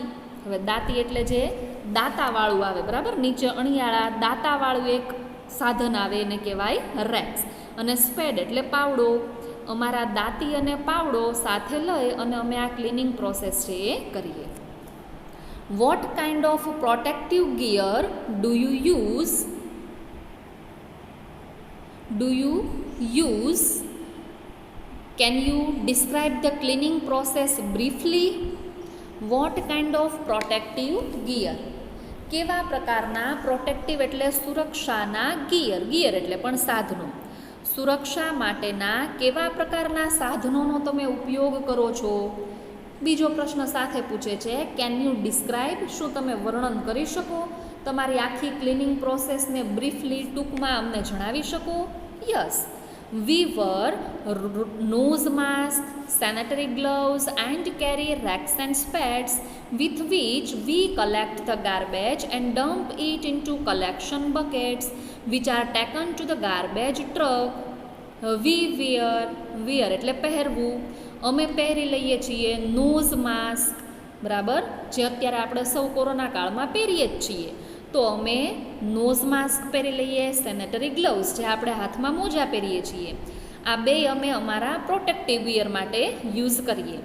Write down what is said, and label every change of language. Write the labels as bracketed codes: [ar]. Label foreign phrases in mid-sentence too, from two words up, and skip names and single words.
[gu] હવે દાંતી એટલે જે દાંતાવાળું આવે, બરાબર, નીચે અણિયાળા દાંતાવાળું એક સાધન આવે એને કહેવાય રેક્સ. અને સ્પેડ એટલે પાવડો. અમારા દાંતી અને પાવડો સાથે લઈ અને અમે આ [en] cleaning process [gu] છે એ કરીએ. [en] What kind of protective gear do you use? Can you describe the cleaning process briefly? What kind of protective gear? [gu] કેવા પ્રકારના પ્રોટેક્ટિવ એટલે સુરક્ષાના ગિયર, ગિયર એટલે પણ સાધનો. સુરક્ષા માટેના કેવા પ્રકારના સાધનોનો તમે ઉપયોગ કરો છો? બીજો પ્રશ્ન સાથે પૂછે છે [en] can you describe? [gu] શું તમે વર્ણન કરી શકો? તમારી આખી [en] cleaning process [gu] બ્રીફલી, ટૂંકમાં અમને જણાવી શકો? [en] યસ. We wear nose mask, sanitary gloves and carry racks and spades with which we collect the garbage and dump it into collection buckets which are taken to the garbage truck. We wear [gu] એટલે પહેરવું. અમે પહેરી લઈએ છીએ [en] nose mask, [gu] બરાબર, જે અત્યારે આપણે સૌ કોરોના કાળમાં પહેરીએ જ છીએ. તો અમે [en] nose mask [gu] પહેરી લઈએ, [en] sanitary gloves [gu] જે આપણે હાથમાં મોજા પહેરીએ છીએ, આ બે અમે અમારા [en] protective wear [gu] માટે યુઝ કરીએ.